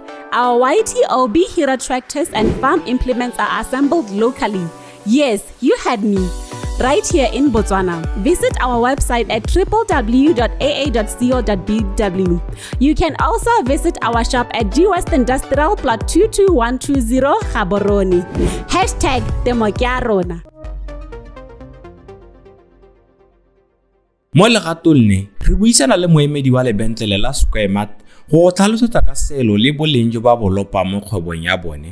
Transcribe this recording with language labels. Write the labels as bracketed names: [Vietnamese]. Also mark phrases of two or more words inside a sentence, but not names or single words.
[English] Our YTOB Hero tractors and farm implements are assembled locally. Yes, you heard me. Right here in Botswana. Visit our website at www.aa.co.bw. You can also visit our shop at G West Industrial Plot 22120 Gaborone. [Tswana] #Temokiarona. Mo legatong ne re buisana le moemedi wa lebentlele la Square Mart go tlhalosetsa ka selo le boleng jo ba bolopa mo kgwebong ya bone.